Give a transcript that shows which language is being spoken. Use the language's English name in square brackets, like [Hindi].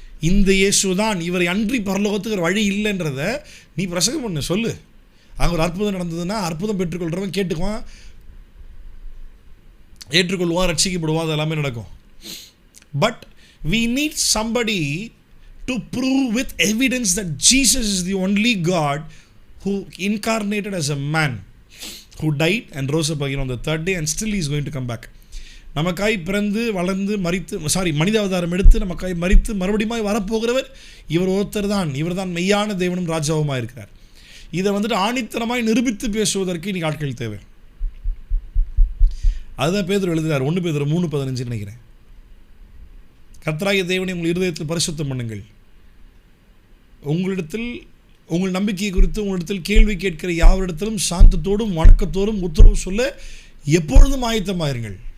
[Tamil] இந்த இயேசு தான், இவரை அன்றி பரலோகத்துக்கு வழி இல்லைன்றத நீ பிரசங்கம் பண்ணு, சொல்லு. அங்கே ஒரு அற்புதம் நடந்ததுன்னா அற்புதம் பெற்றுக்கொள்கிறவன் கேட்டுக்குவான், ஏற்றுக்கொள்வான், ரட்சிக்கப்படுவான், அது எல்லாமே நடக்கும். But [English] we need somebody to prove with evidence that Jesus is the only God who incarnated as a man, who died and rose up again on the 3rd day and still he is going to come back. [Tamil] நமக்காய் பிறந்து வளர்ந்து மனித அவதாரம் எடுத்து நமக்காய் மரித்து மறுபடியும் வரப்போகிறவர் இவர் ஒருத்தர் தான். இவர் தான் மெய்யான தேவனும் ராஜாவுமாக இருக்கிறார். இதை வந்துட்டு ஆணித்தனமாய் நிரூபித்து பேசுவதற்கு இன்னைக்கு ஆட்கள் தேவை. அதுதான் பேதுரு எழுதுகிறார், 1 பேதுரு 3:15 நினைக்கிறேன். கர்த்தராகிய தேவனை உங்கள் இருதயத்தில் பரிசுத்தம் பண்ணுங்கள், உங்களிடத்தில் உங்கள் நம்பிக்கையை குறித்து உங்களிடத்தில் கேள்வி கேட்கிற யாவரிடத்திலும் சாந்தத்தோடும் வணக்கத்தோடும் உத்தரவு சொல்ல எப்பொழுதும் ஆயத்தமாயிருங்கள்.